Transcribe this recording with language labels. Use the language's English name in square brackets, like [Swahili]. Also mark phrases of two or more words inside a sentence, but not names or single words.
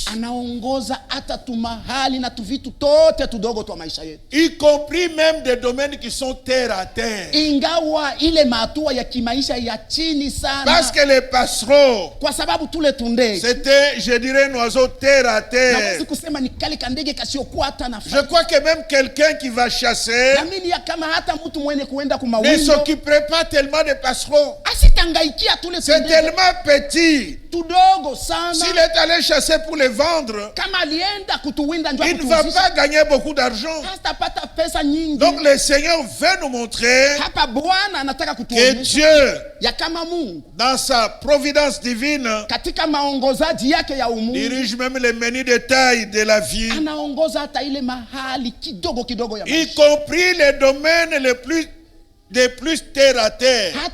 [Swahili] anaongoza hata tumahali na tuvitu tote tudogo twa maisha yetu, [French] y compris même des domaines qui sont terre à terre. [Swahili] ingawa ile mahatua ya kimaisha ya chini sana, [French] Parce que les passereaux, [Swahili] kwa sababu tule tundege, [French] c'était, je dirais, un oiseau terre à terre. [Swahili] nawezi kusema ni kale kandege kasiokuwa hata na [French] Je crois que même quelqu'un qui va chasser [Swahili] naamini ya kama hata mtu mwenye kuenda [French] ne [Swahili] kumawindo [French] s'occuperait pas tellement des passereaux. [Swahili] asitangaikia tule [French] C'est [Swahili] tundege, [French] tellement petit, s'il est allé chasser pour les vendre, il ne va pas gagner beaucoup d'argent. Donc le Seigneur veut nous montrer que Dieu, dans sa providence divine, dirige même les menus détails de la vie, y compris les domaines les plus terre à terre.